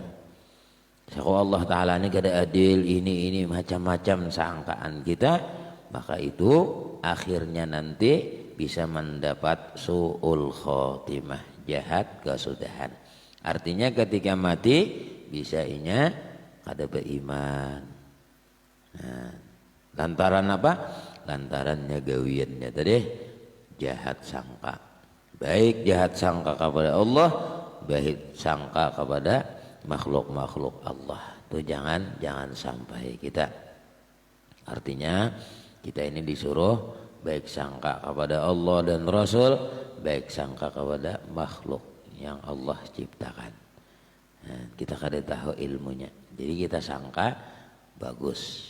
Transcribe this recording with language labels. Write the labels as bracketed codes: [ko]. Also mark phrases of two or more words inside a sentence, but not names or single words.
[bjn] Kalau Allah Ta'ala ini kada adil, ini macam-macam sangkaan kita, maka itu akhirnya nanti bisa mendapat [ar] سوء الخاتمة, [bjn] jahat kesudahan. Artinya ketika mati bisa inya kada beriman. Nah, lantaran apa? Lantarannya gawiannya tadi jahat sangka. Baik jahat sangka kepada Allah, baik sangka kepada makhluk-makhluk Allah. Itu jangan sampai kita. Artinya kita ini disuruh baik sangka kepada Allah dan Rasul, baik sangka kepada makhluk yang Allah ciptakan. Nah, kita kada tahu ilmunya, jadi kita sangka bagus.